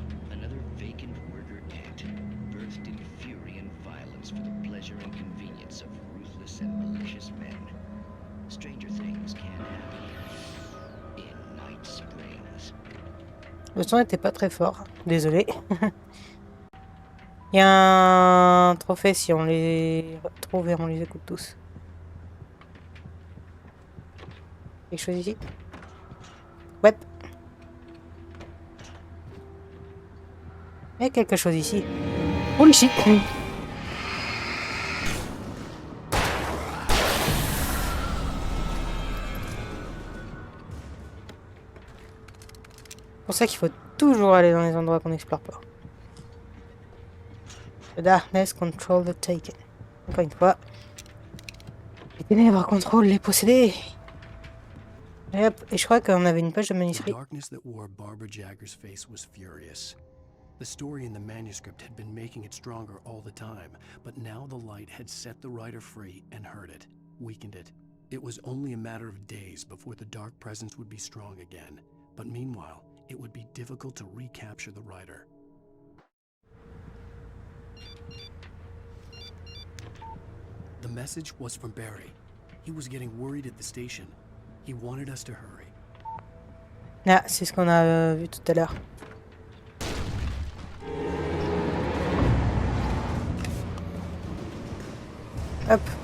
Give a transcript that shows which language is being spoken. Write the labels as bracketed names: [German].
[English] Another vacant worker ant, birthed in fury and violence for the pleasure and convenience of ruthless and malicious men. Stranger things can happen in Night Springs. [French] Le son était pas très fort, désolé. Il y a un trophée si on les retrouve et on les écoute tous. Quelque chose ici? Ouais. Il y a quelque chose ici. [English] Holy shit! [French] C'est pour ça qu'il faut toujours aller dans les endroits qu'on n'explore pas. [English] The darkness control the taken. [French] Encore une fois. Les ténèbres contrôlent les possédés. Et hop, et je crois qu'on avait une page de [English] The [French] manuscrit. [English] darkness that wore Barbara Jagger's face was furious. The story in the manuscript had been making it stronger all the time, but now the light had set the writer free and hurt it, weakened it. It was only a matter of days before the dark presence would be strong again, but meanwhile, it would be difficult to recapture the writer. The message was from Barry. He was getting worried at the station. He wanted us to hurry. [French] Ah, c'est ce qu'on a vu tout à l'heure. Hop.